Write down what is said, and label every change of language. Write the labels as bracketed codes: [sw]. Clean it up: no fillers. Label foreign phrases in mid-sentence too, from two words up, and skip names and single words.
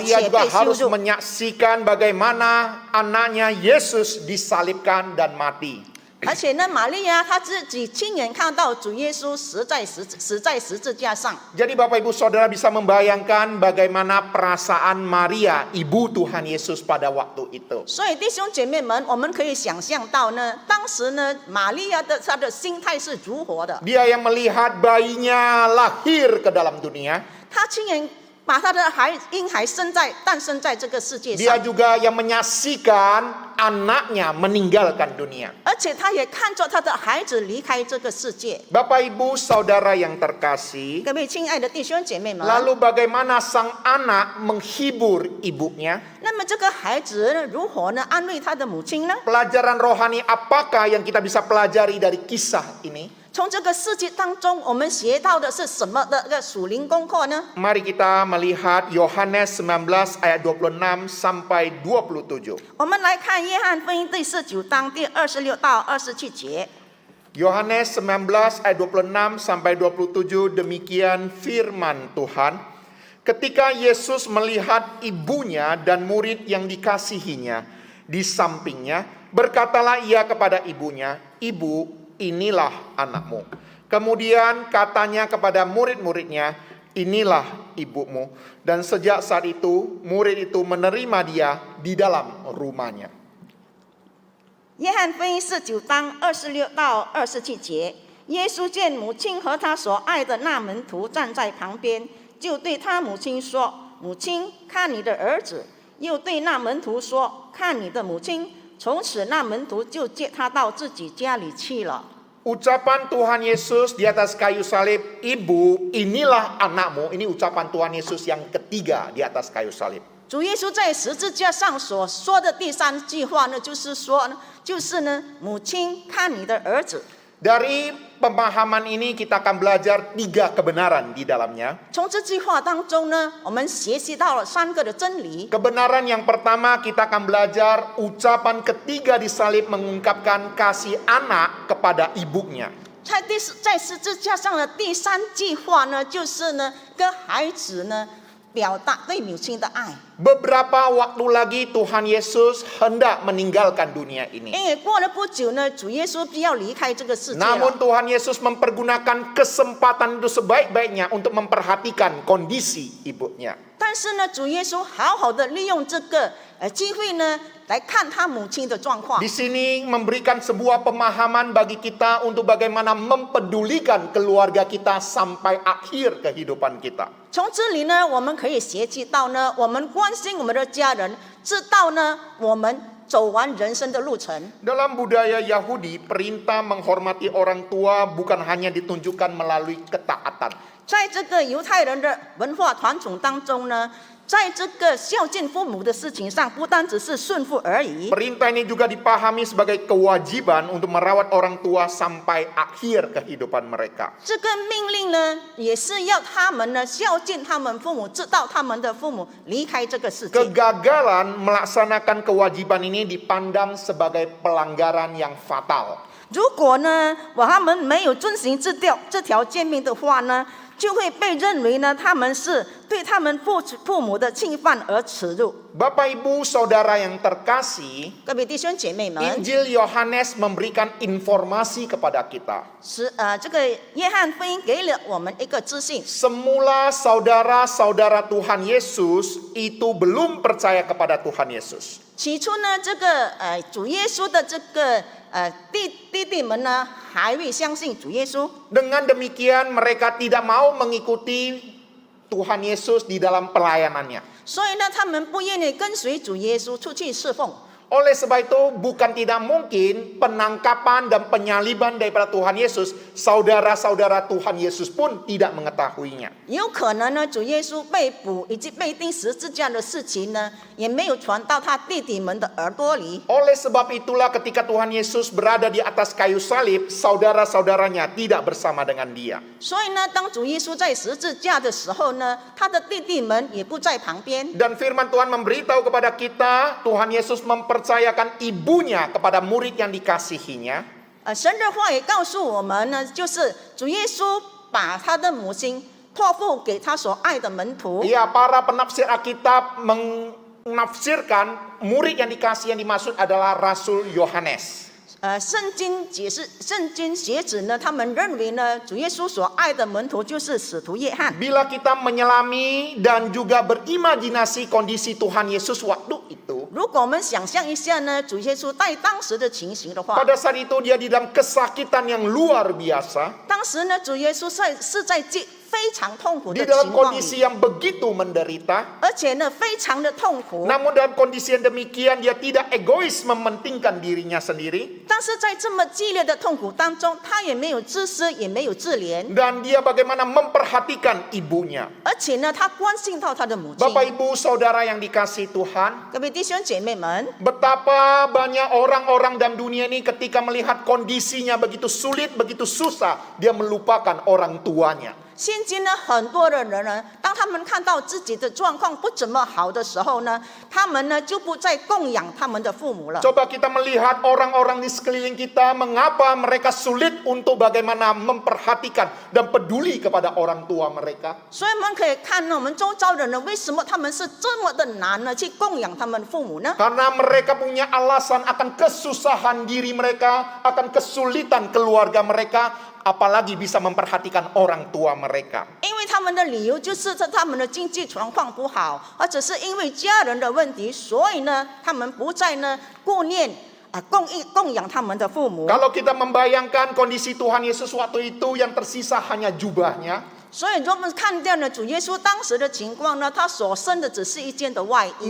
[id] Maria [zh] 且 [id] juga [zh] 被羞 [id] harus [zh] 辱。 [id] menyaksikan bagaimana anaknya Yesus disalibkan dan mati. [zh] 而且呢，玛利亚她自己亲眼看到主耶稣死在十字架上。 [id] Jadi Bapak Ibu Saudara bisa membayangkan bagaimana perasaan Maria, ibu Tuhan Yesus pada waktu itu. [zh] 所以弟兄姐妹们，我们可以想象到呢，当时呢，玛利亚她的心态是如何的。 [id] Dia yang melihat bayinya lahir ke dalam dunia. [zh] 她亲眼把她的婴孩诞生在这个世界 [id] Dia [zh] 上， [id] juga yang menyaksikan anaknya meninggalkan dunia. [zh] 而且她也看着她的孩子离开这个世界。 [id] Bapak Ibu Saudara yang terkasih, [zh] 各位亲爱的弟兄姐妹们， [id] lalu bagaimana sang anak menghibur ibunya? [zh] 那么这个孩子如何呢安慰他的母亲呢？ [id] Pelajaran rohani apakah yang kita bisa pelajari dari kisah ini? [zh] 从这个事迹当中，我们学到的是什么的一个属灵功课呢？ [id] Mari kita melihat Yohanes 19 ayat 26 sampai 27. [zh] 我们来看约翰福音第19章第26到27节。 [id] Yohanes 19 ayat 26 sampai 27, demikian firman Tuhan. Ketika Yesus melihat ibunya dan murid yang dikasihinya di sampingnya, berkatalah ia kepada ibunya, "Ibu, inilah anakmu." Kemudian katanya kepada murid-muridnya, "Inilah ibumu." Dan sejak saat itu, murid itu menerima dia di dalam rumahnya. [zh] 约翰福音19章26到27节，耶稣见母亲和他所爱的那门徒站在旁边，就对他母亲说：“母亲，看你的儿子。” 又对那门徒说：“看你的母亲。”从此那门徒就接他到自己家里去了。 [id] Ucapan Tuhan Yesus di atas kayu salib, "Ibu, inilah anakmu." Ini ucapan Tuhan Yesus yang ketiga di atas kayu salib. [zh] 主耶稣在十字架上所说的第三句话呢，就是呢，母亲看你的儿子。 [id] Dari pemahaman ini kita akan belajar 3 kebenaran di dalamnya. [zh] 从这句话当中呢，我们学习到了3个的真理。 [id] Kebenaran yang pertama kita akan belajar ucapan ketiga di salib mengungkapkan kasih anak kepada ibunya. [zh] 在十字架上的第3句话呢，就是呢，跟孩子呢表达对母亲的爱。 [id] Beberapa waktu lagi Tuhan Yesus hendak meninggalkan dunia ini. [zh] 因为过了不久呢，主耶稣必要离开这个世界了。 [id] Namun Tuhan Yesus mempergunakan kesempatan itu sebaik-baiknya untuk memperhatikan kondisi ibunya. [zh] 但是呢，主耶稣好好的利用这个机会呢，来看他母亲的状况。 [id] Di sini memberikan sebuah pemahaman bagi kita untuk bagaimana mempedulikan keluarga kita sampai akhir kehidupan kita. [zh] 从这里呢，我们可以学习到呢，我们关心我们的家人，知道呢，我们走完人生的路程。 [id] Dalam budaya Yahudi, perintah menghormati orang tua bukan hanya ditunjukkan melalui ketaatan. [zh] 在这个犹太人的文化传统当中呢，在这个孝敬父母的事情上，不单只是顺服而已。 [id] Perintah ini juga dipahami sebagai kewajiban untuk merawat orang tua sampai akhir kehidupan mereka. [zh] 这个命令呢，也是要他们呢孝敬他们父母，直到他们的父母离开这个世界。 [id] Kegagalan melaksanakan kewajiban ini dipandang sebagai pelanggaran yang fatal. [zh] 如果呢，他们没有遵行这条诫命的话呢，就会被认为呢，他们是对他们父母的侵犯而耻辱。 [id] Bapak Ibu Saudara yang terkasih, [zh] 各位弟兄姐妹们， [id] Injil Yohanes memberikan informasi kepada kita. [zh] 这个约翰福音给了我们一个资讯。 [id] Semula saudara-saudara Tuhan Yesus itu belum percaya kepada Tuhan Yesus. [zh] 起初呢，这个主耶稣的这个弟弟们呢，还未相信主耶稣。 [id] Dengan demikian mereka tidak mau mengikuti Tuhan Yesus di dalam pelayanannya. [zh] 所以呢，他们不愿意跟随主耶稣出去侍奉。 [id] Oleh sebab itu bukan tidak mungkin penangkapan dan penyaliban daripada Tuhan Yesus, saudara-saudara Tuhan Yesus pun tidak mengetahuinya. [zh] 有可能呢，主耶稣被捕以及被钉十字架的事情呢，也没有传到他弟弟们的耳朵里。 [id] Oleh sebab itulah ketika Tuhan Yesus berada di atas kayu salib, saudara-saudaranya tidak bersama dengan dia. [zh] 所以呢，当主耶稣在十字架的时候呢，他的弟弟们也不在旁边。 [id] Dan firman Tuhan memberitahu kepada kita, Tuhan Yesus mempercayakan ibunya kepada murid yang dikasihinya. [zh] 神的话也告诉我们呢，就是主耶稣把他的母亲托付给他所爱的门徒。 [id] Ya, para penafsir Alkitab menafsirkan murid yang dikasih yang dimaksud adalah Rasul Yohanes. [zh] 圣经学者呢，他们认为呢，主耶稣所爱的门徒就是使徒约翰。 [id] Bila kita menyelami dan juga berimajinasi kondisi Tuhan Yesus waktu itu, [zh] 如果我们想象一下呢，主耶稣在当时的情形的话， [id] pada saat itu dia di dalam kesakitan yang luar biasa, [zh] 当时呢，主耶稣是在非常痛苦的 [id] di dalam [zh] 情况里， [id] kondisi yang begitu menderita. [zh] 而且呢，非常的痛苦。 [id] Namun dalam kondisi yang demikian dia tidak egois mementingkan dirinya sendiri, [zh] 但是在这么激烈的痛苦当中，他也没有自私，也没有自怜， [id] dan dia bagaimana memperhatikan ibunya. [zh] 而且呢，他关心到他的母亲。 [id] Bapak Ibu Saudara yang dikasihi Tuhan, [zh] 各位弟兄姐妹们， [id] betapa banyak orang-orang dalam dunia ini ketika melihat kondisinya begitu sulit, begitu susah, dia melupakan orang tuanya. [zh] 现今呢，很多的人呢，当他们看到自己的状况不怎么好的时候呢，他们呢就不再供养他们的父母了。 [id] Coba kita melihat orang-orang di sekeliling kita, mengapa mereka sulit untuk bagaimana memperhatikan dan peduli kepada orang tua mereka. [zh] 所以我们可以看呢，我们周遭的人为什么他们是这么的难呢，去供养他们父母呢？ [id] Karena mereka punya alasan akan kesusahan diri mereka, akan kesulitan keluarga mereka, apalagi bisa memperhatikan orang tua mereka. [zh] 因为他们的理由就是他们的经济状况不好，或者是因为家人的问题，所以呢，他们不再呢顾念供养他们的父母。 [id] Kalau kita membayangkan kondisi Tuhan Yesus waktu itu yang tersisa hanya jubahnya, [zh] 所以，我们看见了主耶稣当时的情况呢，他所生的只是一件的外衣，